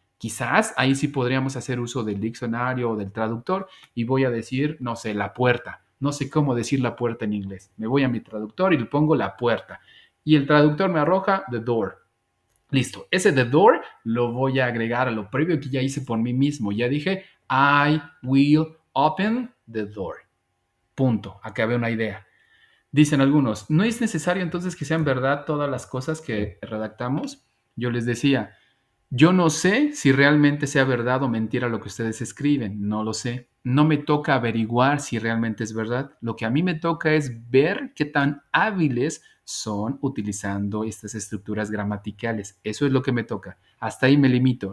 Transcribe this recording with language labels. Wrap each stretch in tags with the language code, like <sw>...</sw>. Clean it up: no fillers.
<es>Quizás ahí sí podríamos hacer uso del diccionario o del traductor y voy a decir, no sé, la puerta. No sé cómo decir la puerta en inglés. Me voy a mi traductor y le pongo la puerta. Y el traductor me arroja the door. Listo. Ese the door lo voy a agregar a lo previo que ya hice por mí mismo. Ya dije,</es> <en>I will open the door.</en> <es>Punto. Acabé una idea. Dicen algunos, ¿no es necesario entonces que sean verdad todas las cosas que redactamos? Yo les decía, yo no sé si realmente sea verdad o mentira lo que ustedes escriben, no lo sé. No me toca averiguar si realmente es verdad. Lo que a mí me toca es ver qué tan hábiles son utilizando estas estructuras gramaticales. Eso es lo que me toca. Hasta ahí me limito.</es>